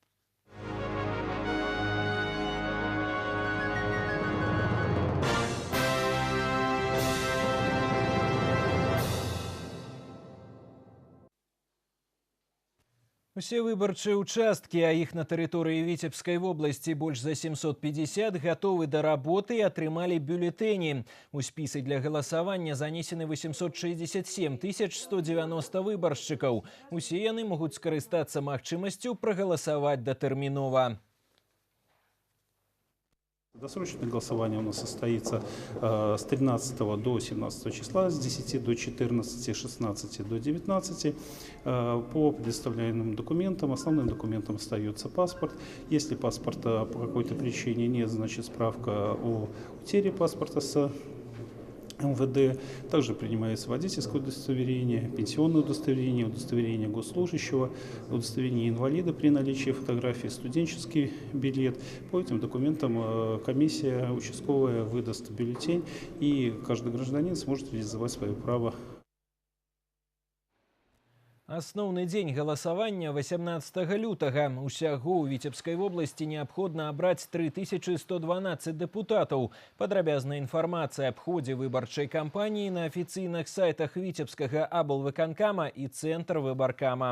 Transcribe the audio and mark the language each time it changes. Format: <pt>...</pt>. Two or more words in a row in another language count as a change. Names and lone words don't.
<be>Усе выбарчыя участкі, а іх на тэрыторыі Віцебскай вобласці больш за 750, гатовы да работы і атрымалі бюлетэні. У спісы для галасавання занесены 867 190 выбаршчыкаў. Усе яны могуць скарыстацца магчымасцю прагаласаваць датэрмінова.</be> <ru>Досрочное голосование у нас состоится с 13 до 17 числа, с 10 до 14, 16 до 19. По предоставляемым документам, основным документом остается паспорт. Если паспорта по какой-то причине нет, значит справка о утере паспорта с МВД. Также принимается водительское удостоверение, пенсионное удостоверение, удостоверение госслужащего, удостоверение инвалида при наличии фотографии, студенческий билет. По этим документам комиссия участковая выдаст бюллетень, и каждый гражданин сможет реализовать свое право.</ru> <be>Асноўны дзень галасавання 18 лютага. Усяго ў Віцебскай вобласці неабходна абраць 3112 дэпутатаў. Падрабязная інфармацыя аб ходзе выбарчай кампаніі на афіцыйных сайтах Віцебскага аблвыканкама і цэнтр выбаркама.</be>